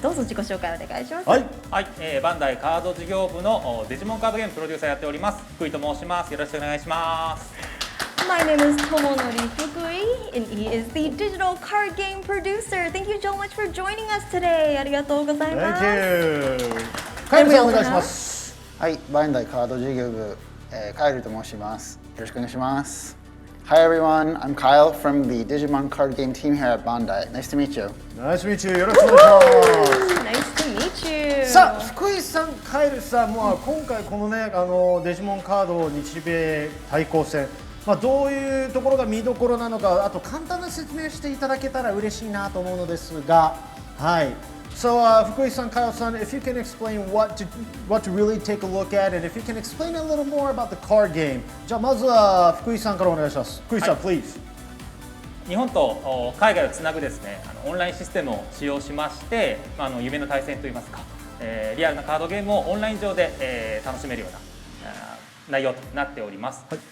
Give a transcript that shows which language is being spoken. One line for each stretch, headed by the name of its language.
Japanese: どうぞ自己紹介お願いします。はい。はい、バンダイカード事業部のデジモンカードゲームプロデューサーやっております福井と申します。よろしくお願いします。
English: My name is Tomonori Fukui, and he is the digital card game producer. Thank you so much for joining us today.
Japanese: ありがとうございます。
English: Thank you.
Japanese: カイルさんお願いします。はい、バンダイカード事業部、カイルと申します。よろしくお願いします。
English: Hi everyone, I'm Kyle from the Digimon card game team here at Bandai. Nice to meet you. Nice to meet you.
Japanese: よろしくお願いします。
English: Nice to meet you.
Japanese: さあ、福井さん、カイルさん、今回このね、デジモンカード日米対抗戦、どういうところが見どころなのか、あと簡単な説明していただけたら嬉しいなと思うのですが、はい。
English: So, 福井さん、Kyle さん、if you can explain what to really take a look at, and if you can explain a little more about the card game.
Japanese: じゃあまずは福井さんからお願いします。福井さん、please。日本と海外をつなぐですね、オンラインシステムを使用しまして、夢の対戦といいますか、リアルなカードゲームをオンライン上で、楽しめるような内容となっております。